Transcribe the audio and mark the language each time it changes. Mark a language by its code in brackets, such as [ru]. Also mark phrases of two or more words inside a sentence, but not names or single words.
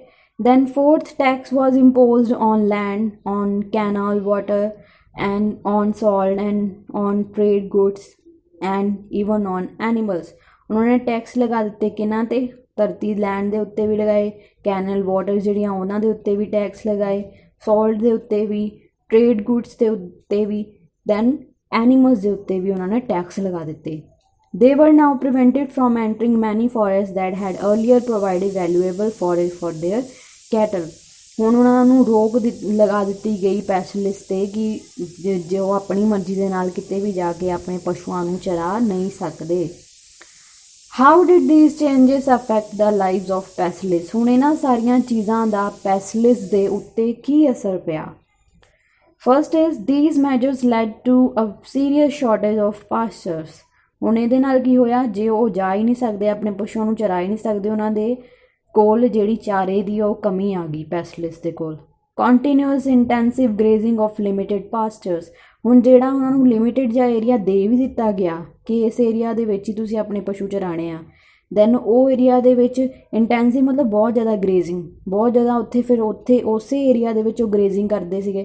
[en] Then fourth, tax was imposed on land, on canal water and on salt and on trade goods and even on animals. [pa] ਉਹਨਾਂ ਨੇ ਟੈਕਸ ਲਗਾ ਦਿੱਤੇ ਕਿਹਨਾਂ 'ਤੇ, ਧਰਤੀ ਲੈਂਡ ਦੇ ਉੱਤੇ ਵੀ ਲਗਾਏ, [en] canal water [pa] ਜਿਹੜੀਆਂ ਉਹਨਾਂ ਦੇ ਉੱਤੇ ਵੀ ਟੈਕਸ ਲਗਾਏ, ਸਾਲਟ ਦੇ ਉੱਤੇ ਵੀ, [en] trade goods [pa] ਦੇ ਉੱਤੇ ਵੀ, ਦੈਨ ਐਨੀਮਲਸ ਦੇ ਉੱਤੇ ਵੀ ਉਹਨਾਂ ਨੇ ਟੈਕਸ ਲਗਾ ਦਿੱਤੇ। [en] They were now prevented from entering many forests that had earlier provided valuable forage for their cattle. [pa] ਹੁਣ ਉਹਨਾਂ ਨੂੰ ਰੋਕ ਲਗਾ ਦਿੱਤੀ ਗਈ ਪੈਸਟਲਿਸਟ 'ਤੇ ਕਿ ਜੋ ਆਪਣੀ ਮਰਜ਼ੀ ਦੇ ਨਾਲ ਕਿਤੇ ਵੀ ਜਾ ਕੇ ਆਪਣੇ ਪਸ਼ੂਆਂ ਨੂੰ ਚਰਾ ਨਹੀਂ ਸਕਦੇ। [en] How did these changes affect the lives of pesticides? [pa] ਹੁਣ ਇਹਨਾਂ ਸਾਰੀਆਂ ਚੀਜ਼ਾਂ ਦਾ ਪੈਸਟਲਿਸਟ ਦੇ ਉੱਤੇ ਕੀ ਅਸਰ ਪਿਆ? [en] First is these measures led to a serious shortage of pastures. [pa] ਹੁਣ ਇਹਦੇ ਨਾਲ ਕੀ ਹੋਇਆ, ਜੇ ਉਹ ਜਾ ਹੀ ਨਹੀਂ ਸਕਦੇ, ਆਪਣੇ ਪਸ਼ੂਆਂ ਨੂੰ ਚਰਾ ਹੀ ਨਹੀਂ ਸਕਦੇ, ਉਹਨਾਂ ਦੇ ਕੋਲ ਜਿਹੜੀ ਚਾਰੇ ਦੀ ਉਹ ਕਮੀ ਆ ਗਈ ਪੈਸਟਲਿਸਟ ਦੇ ਕੋਲ। [en] Continuous intensive grazing of limited pastures. [pa] ਹੁਣ ਜਿਹੜਾ ਉਹਨਾਂ ਨੂੰ ਲਿਮਿਟਿਡ ਜਿਹਾ ਏਰੀਆ ਦੇ ਵੀ ਦਿੱਤਾ ਗਿਆ ਕਿ ਇਸ ਏਰੀਆ ਦੇ ਵਿੱਚ ਹੀ ਤੁਸੀਂ ਆਪਣੇ ਪਸ਼ੂ ਚਰਾਣੇ ਆ, ਦੈਨ ਉਹ ਏਰੀਆ ਦੇ ਵਿੱਚ ਇੰਟੈਂਸਿਵ ਮਤਲਬ ਬਹੁਤ ਜ਼ਿਆਦਾ ਗ੍ਰੇਜ਼ਿੰਗ, ਬਹੁਤ ਜ਼ਿਆਦਾ ਉੱਥੇ ਉਸੇ ਏਰੀਆ ਦੇ ਵਿੱਚ ਉਹ ਗ੍ਰੇਜ਼ਿੰਗ ਕਰਦੇ ਸੀਗੇ।